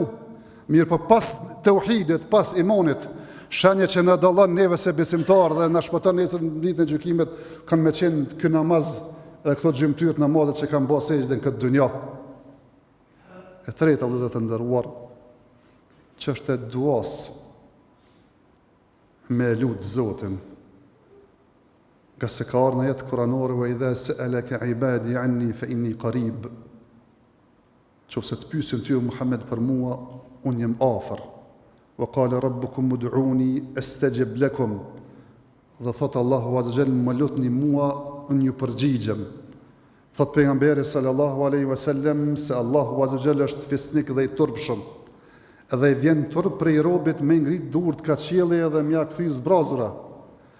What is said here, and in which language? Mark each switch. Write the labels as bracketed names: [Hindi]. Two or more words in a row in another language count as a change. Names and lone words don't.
[Albanian] Mirë, po pas tauhidit, pas imanit, shenje që në dallon neve se besimtar dhe në shpëton nesër në ditën e gjykimit, kanë me qenë ky namaz dhe këto gjymtyrë namazet që kanë bërë sejdë në këtë dunja. E treta, vëllezër të nderuar, çështja e duas me lut Zotin. Nga se ka ardhur në jetë kuranore [Arabic] وإذا سألك عبادي عني فإني قريب. [Albanian] Qofse të pyesin ty Muhammed për mua, unë jem afër. [Arabic] وقال ربكم ادعوني أستجب لكم. [Albanian] Dhe thot Allahu [Arabic] عز وجل, [Albanian] më lutni mua, unë ju përgjigjem. Thot pejgamberi [Arabic] صلى الله عليه وسلم [Albanian] se Allahu [Arabic] عز وجل [Albanian] është fisnik dhe i turpshëm. Edhe i vjen turp prej robit me ngrit durt ka qielli edhe mja kthy zbrazura.